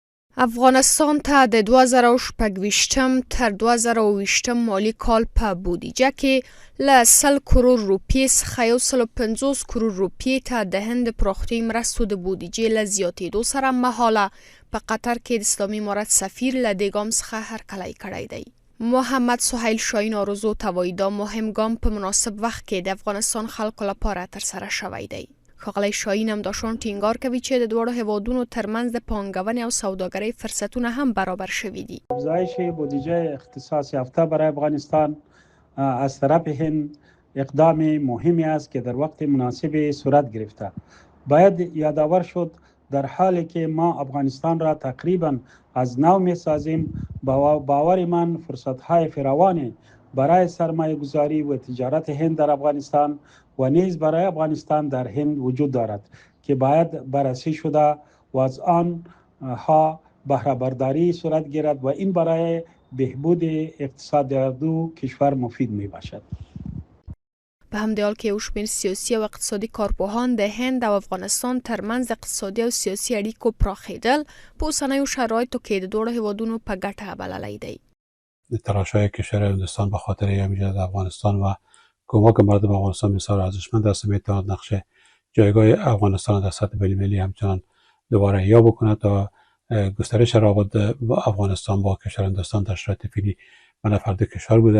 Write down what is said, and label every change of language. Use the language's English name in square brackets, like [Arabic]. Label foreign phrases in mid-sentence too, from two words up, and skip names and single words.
[Pashto] افغانستان ته د 2026 تر 2028 مالی کال په بودیجه کې له 100 کروڑ روپیې څخه 150 کروڑ روپیې ته د هند پراختیايي مرستو د بودیجې له زیاتېدو سره مهاله په قطر کې د اسلامي امارت سفیر له دې ګام څخه هرکلی کړی دی. محمد سهیل شاهین آرزو ته وایي دا مهم ګام په مناسب وخت کې د افغانستان خلکو لپاره ترسره شوی دی. ښاغلی شاهین همداشان ټینګار کوي چې د دواړو هیوادونو ترمنځ د پانګونې او سوداګرۍ فرصتونه هم برابر شوي دي. [Persian] افزایش بودجه اختصاص یافته برای افغانستان از طرف هند اقدام مهمی است که در وقت مناسب صورت گرفته. باید یادآور شد در حالی که ما افغانستان را تقریبا از نو می‌سازیم، باور من فرصت‌های فراوانی برای سرمایه گذاری و تجارت هند در افغانستان و نیز برای افغانستان در هند وجود دارد که باید بررسی شده و از آنها بهره برداری صورت گیرد و این برای بهبود اقتصاد دو کشور مفید می باشد. [Pashto] په همدې حال کې یو شمېر سیاسي او اقتصادي کارپوهان د هند او افغانستان ترمنځ اقتصادي او سیاسي اړیکو پراخېدل په اوسنیو شرایطو کې د دواړو هیوادونو په ګټه بللی دی. [Persian] تلاش‌های کشور هندوستان به خاطر ایجاد افغانستان و کمک مردم افغانستان بسیار ارزشمند است. می‌تواند نقش جایگاه افغانستان در سطح بین‌المللی همچنان دوباره احیا بکند تا گسترش روابط افغانستان با کشور هندوستان در شرایط فعلی منافع دو کشور بوده.